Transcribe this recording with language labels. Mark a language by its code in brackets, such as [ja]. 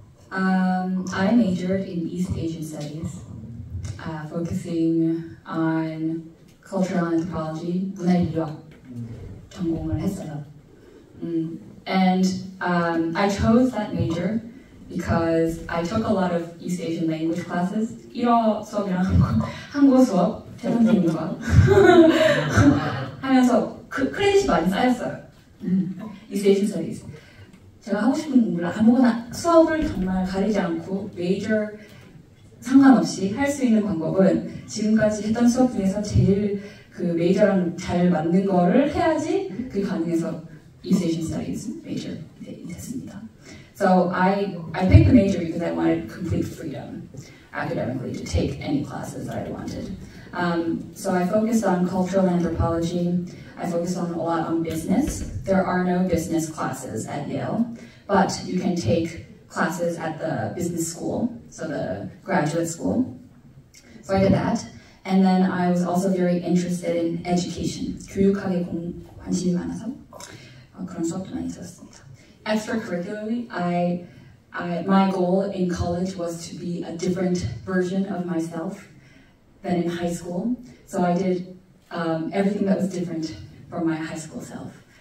[en] I majored in East Asian Studies, focusing on cultural anthropology, [ko] 문화인류학 전공을 했어요. [en] And I chose that major because I took a lot of East Asian language classes. [ko] 1어 수업이랑 한국어 수업, 선생님과 하면서 크레딧이 많이 쌓였어요. [en] East Asian Studies. [ko] 제가 하고 싶은 공부를 아무거나 수업을 정말 가리지 않고 메이저 상관없이 할 수 있는 방법은 지금까지 했던 수업 중에서 제일 그 메이저랑 잘 맞는 거를 해야지 그게 가능해서 East Asian Studies major 됐습니다. [en] So I picked the major because I wanted complete freedom academically to take any classes that I wanted. So I focused on cultural anthropology. I focused a lot on business. There are no business classes at Yale, but you can take classes at the business school, so the graduate school. So I did that. And then I was also very interested in education. [ko] 교육학에 관심이 많아서 그런 수업도 많이 들었습니다. [en] Extracurricularly, my goal in college was to be a different version of myself than in high school. So I did everything that was different from my high school self.